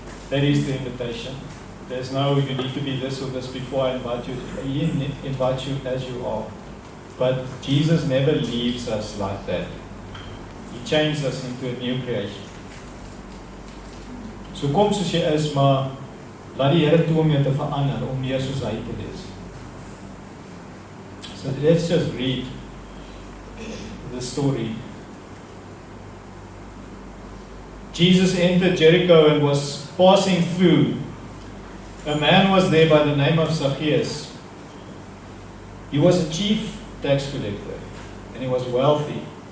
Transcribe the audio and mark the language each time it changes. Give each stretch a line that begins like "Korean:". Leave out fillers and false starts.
English: That is the invitation. There's no, you need to be this or this before I invite you. He invites you as you are. But Jesus never leaves us like that. He changes us into a new creation.
Afrikaans: So kom soos jy is, maar laat die Here toe om jou te verander, om meer soos hy te wees.
English: So let's just read the story. Jesus entered Jericho and was passing through. A man was there by the name of Zacchaeus. He was a chief tax collector and he was wealthy.